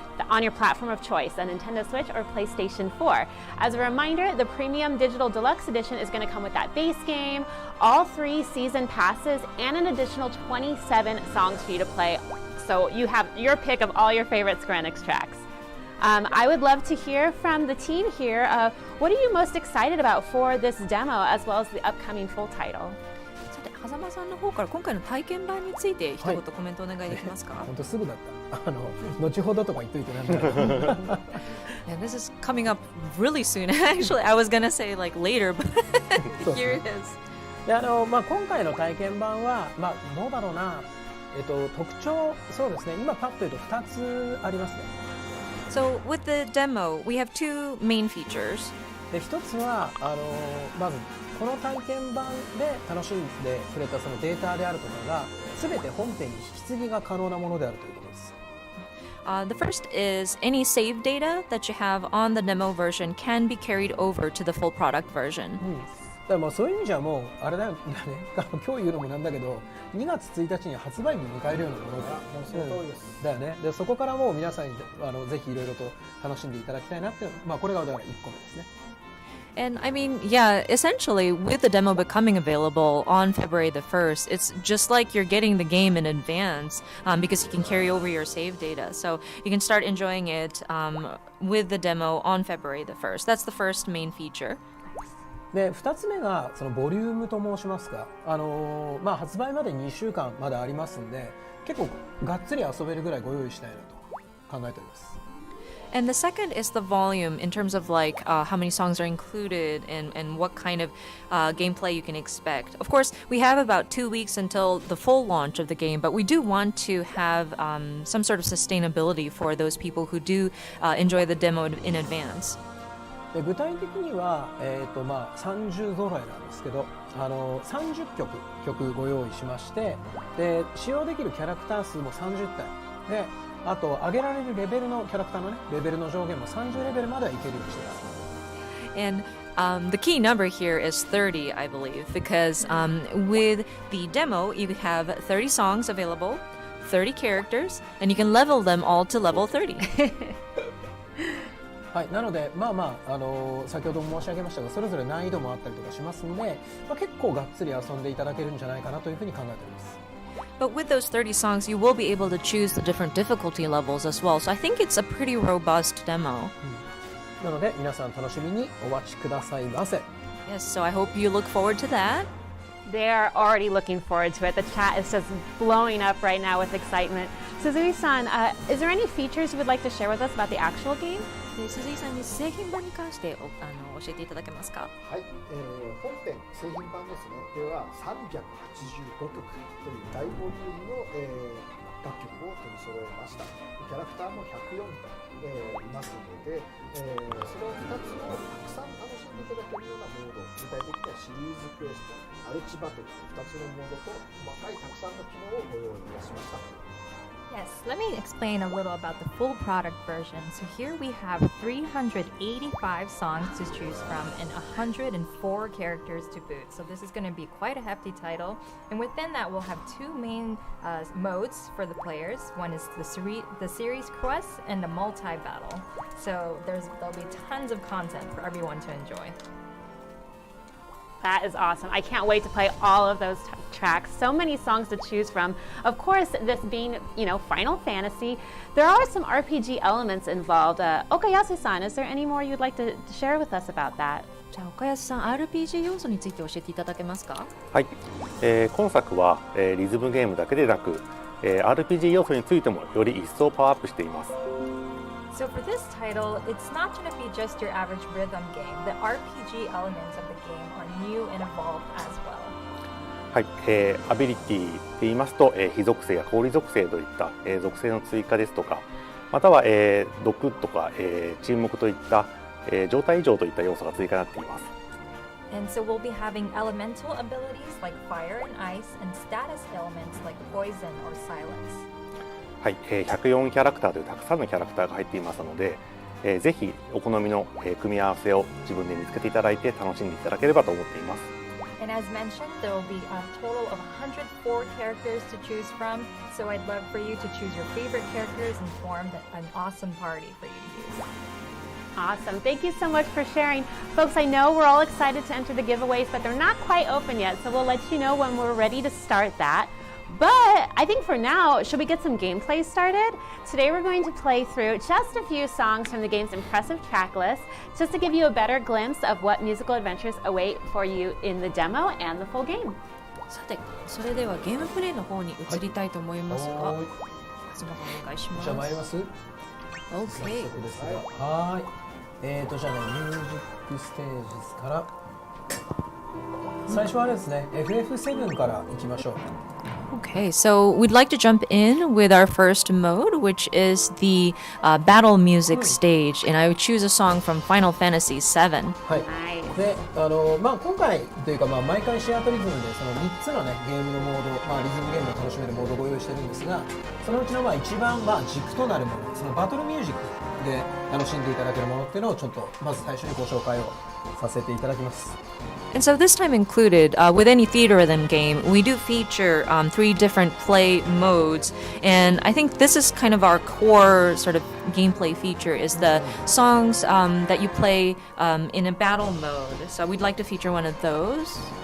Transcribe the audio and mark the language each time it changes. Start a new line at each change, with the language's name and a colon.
English: on your platform of choice, a Nintendo Switch or PlayStation 4. As a reminder, the Premium Digital Deluxe Edition is going to come with that base game, all 3 season passes, and an additional 27 songs for you to play. So you have your pick of all your favorite Square Enix tracks. I would love to hear from the team here. What are you most excited about for this demo as well as the upcoming full title?
Japanese: さて、狭間さんの方から今回の体験版について一言コメントお願いできますか？本当すぐだった。後ほどとか言っといてなんだ。
English: Yeah, this is coming up really soon. Actually, I was gonna say like later, but here it is.
Japanese: で今回の体験版はどうだろうな。特徴そうですね。今パッと言うと2つありますね。
English: So with the demo, we have 2 main features.
Japanese: で1つはまずこの体験版で楽しんでくれたそのデータであるとかが全て本編に引き継ぎが可能なものであるということです。
English: The first is any save data that you have on the demo version can be carried over to the full product version.
Japanese: だからそういう意味じゃもうあれだよね今日言うのもなんだけど2月1日に発売日を迎えるようなものだ。もうその通りです。だよね。でそこからもう皆さんにぜひいろいろと楽しんでいただきたいなってこれがだから1個目ですね。
English: And I mean, yeah, essentially with the demo becoming available on February the 1st, it's just like you're getting the game in advance because you can carry over your save data. So you can start enjoying it with the demo on February the 1st. That's the first main feature.
Japanese: で2つ目がそのボリュームと申しますか、発売まで2週間まだありますんで結構がっつり遊べるぐらいご用意したいなと考えております。
English: And the second is the volume in terms of like how many songs are included and what kind of gameplay you can expect. Of course, we have about 2 weeks until the full launch of the game, but we do want to have some sort of sustainability for those people who do enjoy the demo in advance.
Japanese: で具体的には、30揃えなんですけど30曲ご用意しましてで使用できるキャラクター数も30体であと上げられるレベルのキャラクターのねレベルの上限も30レベルまではいけるようにしてます。
English: And the key number here is 30, I believe, because with the demo, you have 30 songs available, 30 characters, and you can level them all to level 30.
Japanese: はい、なので先ほども申し上げましたがそれぞれ難易度もあったりとかしますので、結構がっつり遊んでいただけるんじゃないかなというふうに考えております。
English: But with those 30 songs, you will be able to choose the different difficulty levels as well. So I think it's a pretty robust demo.
Japanese: なので皆さん楽しみにお待ちくださいませ。
English: Yes, so I hope you look forward to that. They are already looking forward to it. The chat is just blowing up right now with excitement. Suzui-san, is there any features you would like to share with us about the actual game?
Japanese: 鈴井さんに製品版に関して教えていただけますか？はい、本編製品版ですねでは385曲という大ボリュームの、楽曲を取り揃えました。キャラクターも104いますので、それを2つをたくさん楽しんでいただけるようなモード、具体的にはシリーズクエスト、マルチバトル2つのモードと細かいたくさんの機能をご用意いたしました。
English: Yes, let me explain a little about the full product version. So here we have 385 songs to choose from and 104 characters to boot. So this is going to be quite a hefty title. And within that, we'll have 2 main modes for the players. One is the series quest and the multi-battle. So there'll be tons of content for everyone to enjoy. That is awesome. I can't wait to play all of those tracks. So many songs to choose from. Of course, this being, Final Fantasy, there are some RPG elements involved. Okayasu-san, is there any more you'd like to share with us about that?
Japanese: じゃあ岡安さん、RPG 要素について教えていただけますか？はい、今作は、リズムゲームだけでなく、RPG 要素についてもより一層パワーアップしています。
English: So for this title, it's not going to be just your average rhythm game. The RPG elements of the game are new and evolved as well.
Japanese: はい、アビリティって言いますと、非属性や氷属性といった、属性の追加ですとか、または、毒とか、沈黙といった、状態異常といった要素が追加になっています。
English: And so we'll be having elemental abilities like fire and ice and status elements like poison or silence.
Japanese: はい、104キャラクターというたくさんのキャラクターが入っていますので、ぜひお好みの、組み合わせを自分で見つけていただいて楽しんでいただければと思っています。
English: And as mentioned, there will be a total of 104 characters to choose from. So I'd love for you to choose your favorite characters and form an awesome party for you to use. Awesome. Thank you so much for sharing. Folks, I know we're all excited to enter the giveaways, but they're not quite open yet, so we'll let you know when we're ready to start that. But I think for now, should we get some gameplay started? Today we're going to play through just a few songs from the game's impressive track list, just to give you a better glimpse of what musical adventures await for you in the demo and the full game.
Japanese: さて、それではゲームプレイの方に移りたいと思いますが、はい勝間さんお願いします。じゃあ参ります。
English: OK。
Japanese: 早速ですが、はい。じゃあね、ミュージックステージですから、最初はあれですね、FF7 からいきましょう。
English: Okay, so we'd like to jump in with our first mode, which is the battle music stage, and I would choose a song from Final Fantasy VII.
Japanese: はい。で、今回というか、毎回シェアトリズムでその3つのねゲームのモード、リズムゲームを楽しめるモードをご用意してるんですが、そのうちの一番軸となるもの、そのバトルミュージックで楽しんでいただけるものっていうのをちょっとまず最初にご紹介をさせていただきます。
English: And so this time included, with any Theatrhythm game, we do feature 3 different play modes, and I think this is kind of our core sort of gameplay feature, is the songs that you play in a battle mode. So we'd like to feature one of those.